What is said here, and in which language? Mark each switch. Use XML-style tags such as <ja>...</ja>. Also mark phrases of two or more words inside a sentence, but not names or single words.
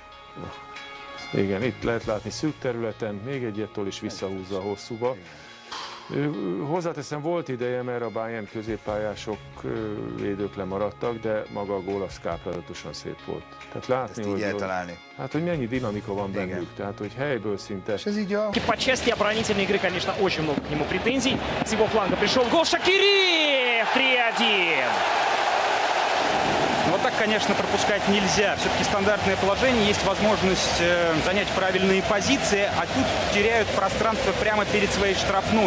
<hu>Igen, itt lehet látni szűk területen, még egyettől is visszahúzza a hosszúba. Hozzáteszem, volt ideje, mert a Bayern középpályások védők lemaradtak, de maga a gól az káprázatosan szép volt. Tehát látni, hogy mennyi dinamika van bennük, tehát hogy helyből szinte.</hu> <ru>По части оборонительной игры, конечно, очень много к нему претензий. С его фланга пришел гол Шакири! 3-1! Вот так, конечно, пропускать нельзя. Все-таки стандартное положение, есть возможность занять правильные позиции, а тут теряют пространство прямо перед своей штрафной.</ru>